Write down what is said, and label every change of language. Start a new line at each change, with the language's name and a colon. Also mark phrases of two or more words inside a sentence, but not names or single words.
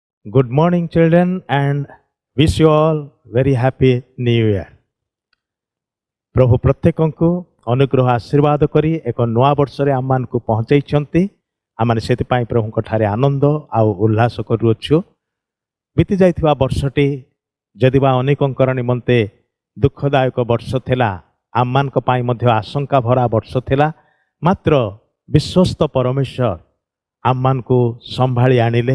English: Good morning, children, and wish you all very happy New Year.
Odia: प्रभु प्रत्येकଙ୍କୁ ଅନୁଗ୍ରହ ଆଶୀର୍ବାଦ କରି ଏକ ନୂଆ ବର୍ଷରେ ଆମମାନଙ୍କୁ ପହଞ୍ଚାଇଛନ୍ତି। ଆମମାନେ ସେଥିପାଇଁ ପ୍ରଭୁଙ୍କ ଠାରେ ଆନନ୍ଦ ଆଉ ଉଲ୍ଲାସ କରୁଅଛୁ। ବିତି ଯାଇଥିବା ବର୍ଷଟି ଯଦିବା ଅନେକଙ୍କର ନିମନ୍ତେ ଦୁଃଖଦାୟକ ବର୍ଷ ଥିଲା, ଆମମାନଙ୍କ ପାଇଁ ମଧ୍ୟ ଆଶଙ୍କା ଭରା ବର୍ଷ ଥିଲା, ମାତ୍ର ବିଶ୍ୱସ୍ତ ପରମେଶ୍ୱର ଆମମାନଙ୍କୁ ସମ୍ଭାଳି ଆଣିଲେ।